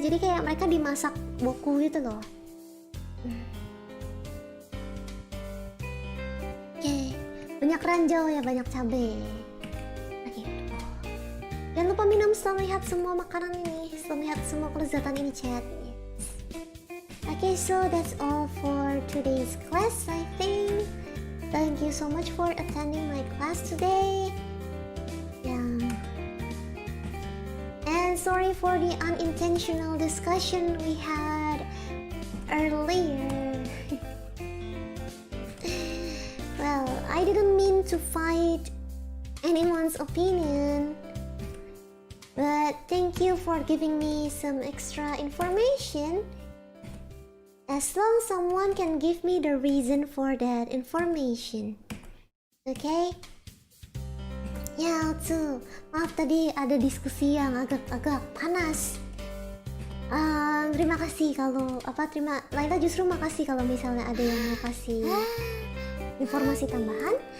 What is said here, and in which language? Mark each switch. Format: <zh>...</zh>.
<id>Jadi kayak mereka dimasak woku gitu loh. Oke, banyak ranjau ya, banyak cabai. Oke. Jangan lupa minum setelah melihat semua makanan ini, setelah melihat semua kelezatan ini, chat.</id> <en>Okay, so that's all for today's class, I think. Thank you so much for attending my class today. And sorry for the unintentional discussion we had earlier. Well, I didn't mean to fight anyone's opinion, but thank you for giving me some extra information. As long someone can give me the reason for that information. Okay?</en> <id>Ya, tuh. Maaf tadi ada diskusi yang agak panas. Terima kasih kalau Layla justru makasih kalau misalnya ada yang mau kasih informasi tambahan.</id>